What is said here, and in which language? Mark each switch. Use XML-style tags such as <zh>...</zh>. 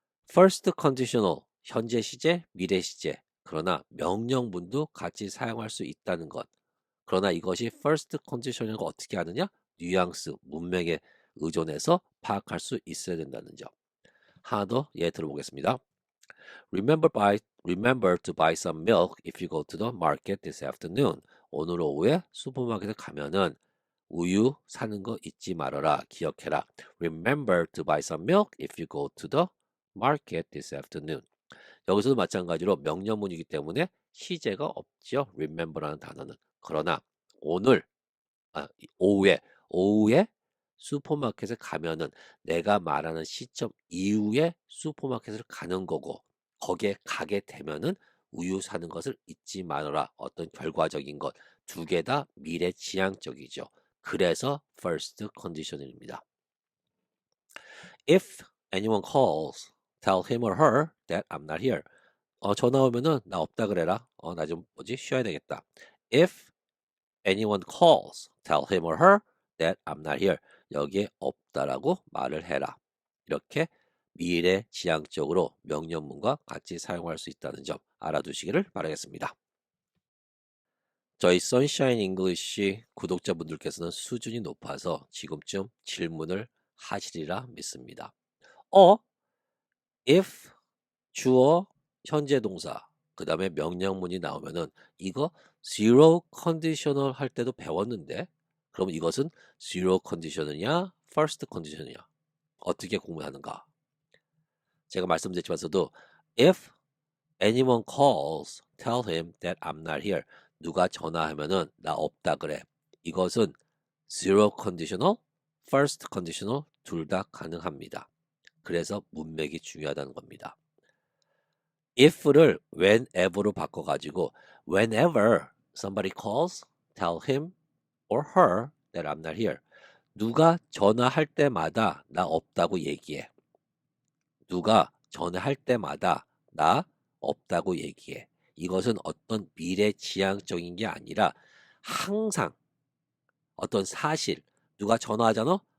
<ko>First conditional, 현재 시제, 미래 시제. 그러나 명령문도 같이 사용할 수 있다는 것. 그러나 이것이 first condition을 어떻게 하느냐? 뉘앙스, 문맥에 의존해서 파악할 수 있어야 된다는 점. 하나 더 예 들어보겠습니다.</ko> <en>Remember to buy some milk if you go to the market this afternoon.</en> <ko>오늘 오후에 슈퍼마켓에 가면은 우유 사는 거 잊지 말아라. 기억해라.</ko> <en>Remember to buy some milk if you go to the market this afternoon.</en> <ko>여기서도 마찬가지로 명령문이기 때문에 시제가 없죠. Remember라는 단어는. 그러나 오늘 오후에 슈퍼마켓에 가면은 내가 말하는 시점 이후에 슈퍼마켓을 가는 거고 거기에 가게 되면은 우유 사는 것을 잊지 말아라. 어떤 결과적인 것 두 개 다 미래지향적이죠. 그래서 first condition입니다.</ko> <en>If anyone calls, tell him or her that I'm not here.</en> <ko>전화 오면은 나 없다 그래라. 나 좀 쉬어야 되겠다.</ko> <en>If anyone calls, tell him or her that I'm not here.</en> <ko>여기에 없다라고 말을 해라. 이렇게 미래지향적으로 명령문과 같이 사용할 수 있다는 점 알아두시기를 바라겠습니다. 저희 선샤인 잉글리시 구독자분들께서는 수준이 높아서 지금쯤 질문을 하시리라 믿습니다. if 주어 현재 동사 그 다음에 명령문이 나오면은 이거 zero conditional 할 때도 배웠는데 그럼 이것은 zero condition이냐 first condition이냐 어떻게 구분하는가? 제가 말씀드렸지만서도</ko> <en>if anyone calls, tell him that I'm not here.</en> <ko>누가 전화하면은 나 없다 그래. 이것은 zero conditional, first conditional 둘 다 가능합니다. 그래서 문맥이 중요하다는 겁니다. if를 whenever로 바꿔가지고</ko> <en>whenever somebody calls, tell him or her that I'm not here.</en> <ko>누가 전화할 때마다 나 없다고 얘기해. 누가 전화할 때마다 나 없다고 얘기해. 이것은 어떤 미래지향적인 게 아니라 항상 어떤 사실, 누가 전화하잖아?</ko>